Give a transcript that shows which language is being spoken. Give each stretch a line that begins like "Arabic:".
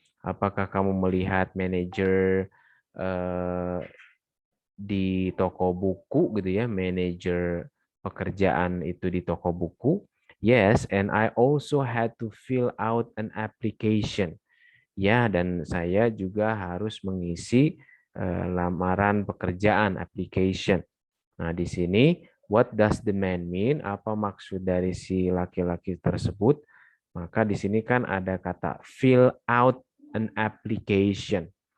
Indonesian: Apakah kamu melihat manajer di toko buku gitu ya, manajer pekerjaan itu di toko buku?
English: Yes, and I also had to fill out an application.
Indonesian: Ya, dan saya juga harus mengisi lamaran pekerjaan, application. Nah, di sini
English: what does the man mean?
Indonesian: Apa maksud dari si laki-laki tersebut? Maka di sini kan ada kata
English: fill out an application.